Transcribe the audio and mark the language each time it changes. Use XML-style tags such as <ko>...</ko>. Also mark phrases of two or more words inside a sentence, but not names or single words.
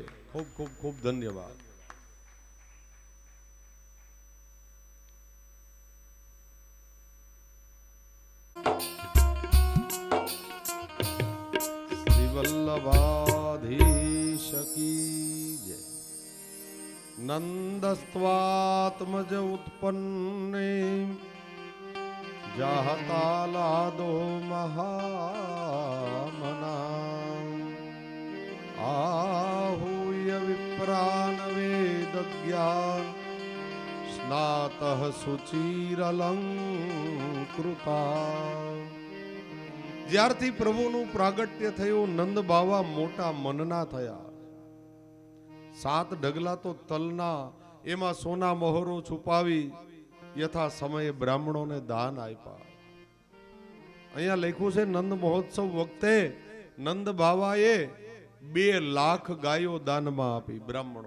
<gu>ખૂબ ખૂબ ખૂબ ધન્યવાદ. શ્રી વલ્લભાધીશ કી જય.</gu> <sa>નંદસ્ત્વાત્મજ ઉત્પન્ને જાહતાલાદો મહામના आहूय विप्रान वेद ज्ञान स्नात सुचिरलंकृता.</sa> <gu>જ્યારથી પ્રભુનું પ્રાગટ્ય થયું નંદ બાવા મોટા મનના થયા. 7 ડગલા તો તલના એમાં સોના મહોરો છુપાવી યથા સમયે બ્રાહ્મણોને દાન આપ્યા. અહીંયા લખ્યું છે નંદ મહોત્સવ વખતે નંદ બાવાએ 2 લાખ ગાયો દાનમાં આપી બ્રાહ્મણો.</gu>